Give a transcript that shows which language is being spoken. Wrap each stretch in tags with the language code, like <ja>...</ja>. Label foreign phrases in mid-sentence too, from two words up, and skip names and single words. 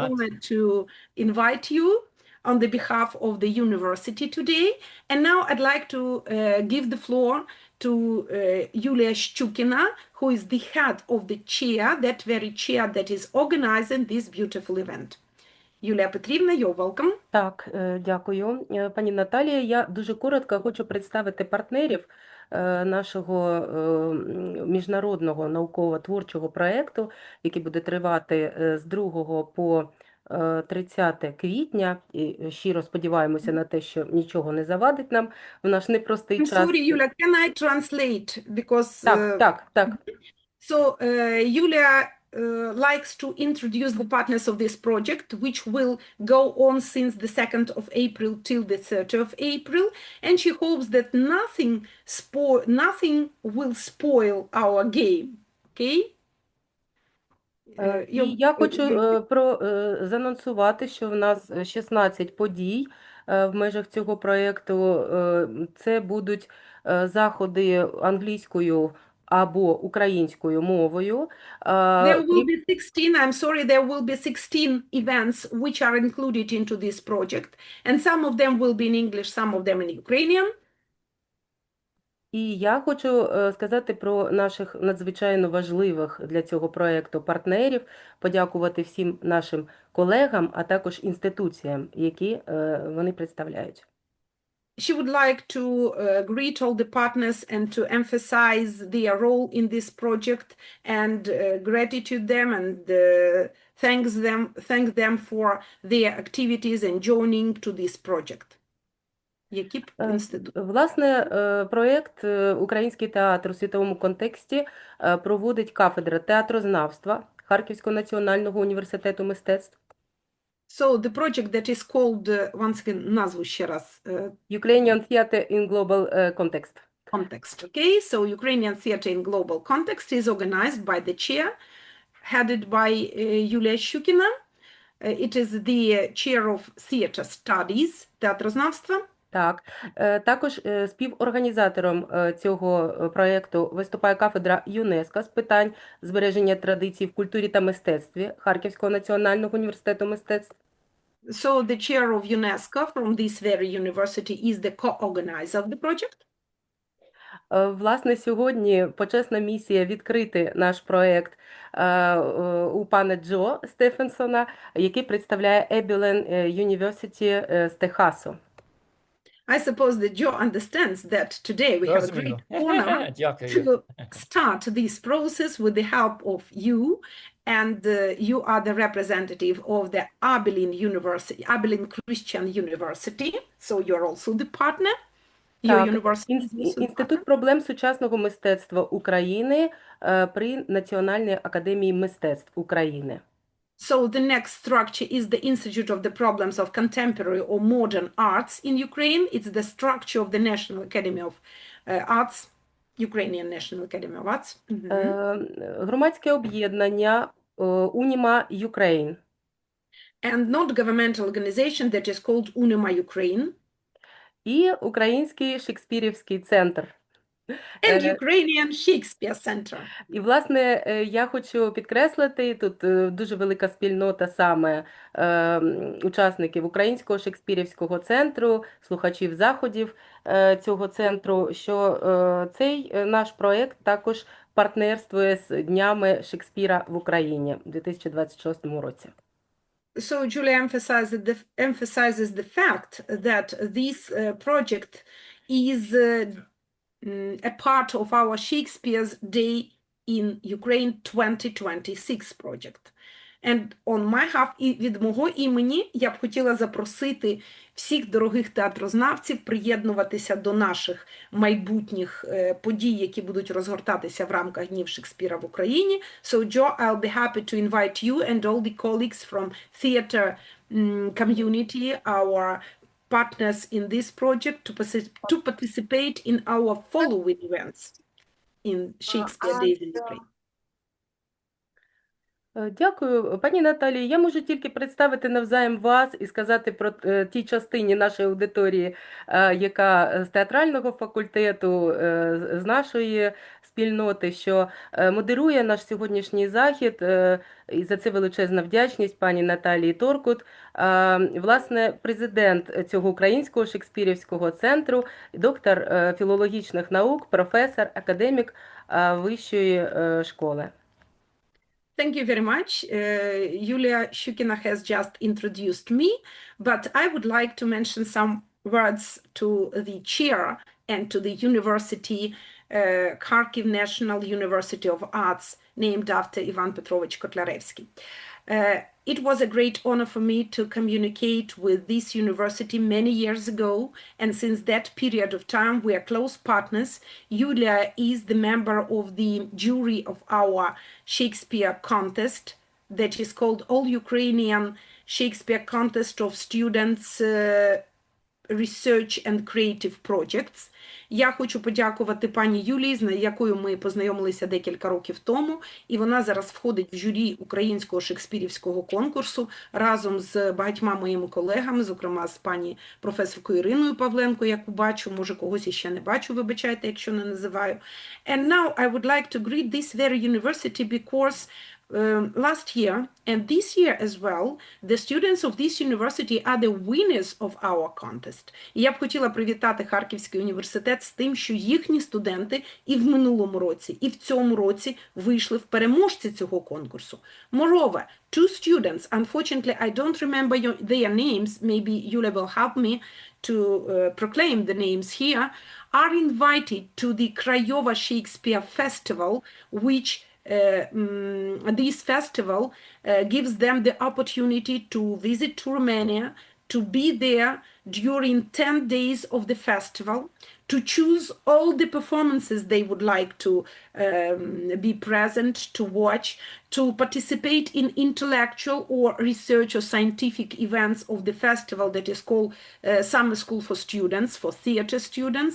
<en>honor to invite you on the behalf of the university today. And now I'd like to give the floor to Yulia Shchukina, who is the head of the chair, that very chair that is organizing this beautiful event.</en> <uk>Юлія Петрівна,</uk> <en>you're welcome.</en> <uk>Так, дякую. Пані Наталія, я дуже коротко хочу представити партнерів нашого міжнародного науково-творчого проєкту, який буде тривати з 2 по 30 квітня. І щиро сподіваємося на те, що нічого не завадить нам в наш непростий</uk> <en>I'm</en> <uk>час.</uk> <en>sorry, Юля, can I translate? Because</en> <uk>Так.</uk> <en>so Yulia likes to introduce the partners of this project, which will go on since the 2nd of April till the 3rd of April, and she hopes that nothing will spoil our game. Okay?</en> <uk>І я хочу заанонсувати, що в нас 16 подій в межах цього проєкту. Це будуть заходи англійською або українською мовою.</uk> <en>There will be 16, I'm sorry, there will be 16 events which are included into this project. And some of them will be in English, some of them in Ukrainian.</en> <uk>І я хочу сказати про наших надзвичайно важливих для цього проєкту партнерів, подякувати всім нашим колегам, а також інституціям, які вони представляють.</uk> <en>She would like to greet all the partners and to emphasize their role in this project and gratitude them and thank them for their activities and joining to this project.</en> <uk>Які інститути? Власне, проєкт «Український театр у світовому контексті» проводить кафедра театрознавства Харківського національного університету мистецтв.</uk> <en>So the project that is called, once again,</en> <uk>назву ще раз.</uk> <en>Ukrainian Theater in Global Context. Context, okay? So Ukrainian Theater in Global Context is organized by the chair, headed by Yulia Shchukina. It is the chair of theater studies,</en> <uk>театрознавства. Так, також співорганізатором цього проєкту виступає кафедра ЮНЕСКО з питань збереження традицій в культурі та мистецтві Харківського національного університету мистецтв.</uk> <en>So the chair of UNESCO from this very university is the co-organizer of the project.</en> <uk>Власне, сьогодні почесна місія відкрити наш проєкт у пана Джо Стефенсона, який представляє Abilene University з Техасу.</uk> <en>I suppose that Joe understands that today we have a great honor to start this process with the help of you, and you are the representative of the Abilene University, Abilene Christian University, so you're also the partner.</en> <uk>Так, Інститут проблем сучасного мистецтва України при Національній академії мистецтв України.</uk> <en>So the next structure is the Institute of the Problems of Contemporary or Modern Arts in Ukraine. It's the structure of the National Academy of Arts, Ukrainian National Academy of Arts.</en> <uk>Громадське об'єднання Unima Ukraine.</uk> <en>And non-governmental organization that is called Unima Ukraine.</en> <uk>І Український Шекспірівський центр.</uk> <en>And Ukrainian Shakespeare Center.</en> <uk>І, власне, я хочу підкреслити, тут дуже велика спільнота саме учасників Українського Шекспірівського центру, слухачів заходів цього центру, що цей наш проєкт також партнерствує з Днями Шекспіра в Україні у 2026 році.</uk> <en>So Julia emphasizes the fact that this project is a part of our Shakespeare's Day in Ukraine 2026 project. And on my behalf,</en> <uk>і від мого імені я б хотіла запросити всіх дорогих театрознавців приєднуватися до наших майбутніх подій, які будуть розгортатися в рамках Днів Шекспіра в Україні.</uk> <en>So, Joe, I'll be happy to invite you and all the colleagues from theater community, our partners in this project, to participate in our following events in Shakespeare Days in Ukraine.</en> <uk>Дякую, пані Наталії. Я можу тільки представити навзаєм вас і сказати про тій частині нашої аудиторії, яка з театрального факультету, з нашої спільноти, що модерує наш сьогоднішній захід, і за це величезна вдячність пані Наталії Торкут, власне, президент цього українського шекспірівського центру, доктор філологічних наук, професор, академік вищої школи.</uk> <en>Thank you very much. Yulia Shukina has just introduced me, but I would like to mention some words to the chair and to the university, Kharkiv National University of Arts, named after Ivan Petrovich Kotlarevsky. It was a great honor for me to communicate with this university many years ago, and since that period of time we are close partners. Yulia is the member of the jury of our Shakespeare contest that is called All Ukrainian Shakespeare Contest of Students Research and Creative Projects.</en> <uk>Я хочу подякувати пані Юлії, з якою ми познайомилися декілька років тому, і вона зараз входить в журі українського шекспірівського конкурсу разом з багатьма моїми колегами, зокрема з пані професоркою Іриною Павленко, яку бачу, може когось іще не бачу, вибачайте, якщо не називаю.</uk> <en>And now I would like to greet this very university because last year and this year as well, the students of this university are the winners of our contest.</en> <uk>І я б хотіла привітати Харківський університет з тим, що їхні студенти і в минулому році, і в цьому році вийшли в переможці цього конкурсу.</uk> <en>Moreover, two students, unfortunately I don't remember their names, maybe Yulia will help me to proclaim the names here, are invited to the Craiova Shakespeare Festival, which this festival gives them the opportunity to visit to Romania, to be there during 10 days of the festival, to choose all the performances they would like to be present, to watch, to participate in intellectual or research or scientific events of the festival that is called Summer School for Students, for theater students.</en>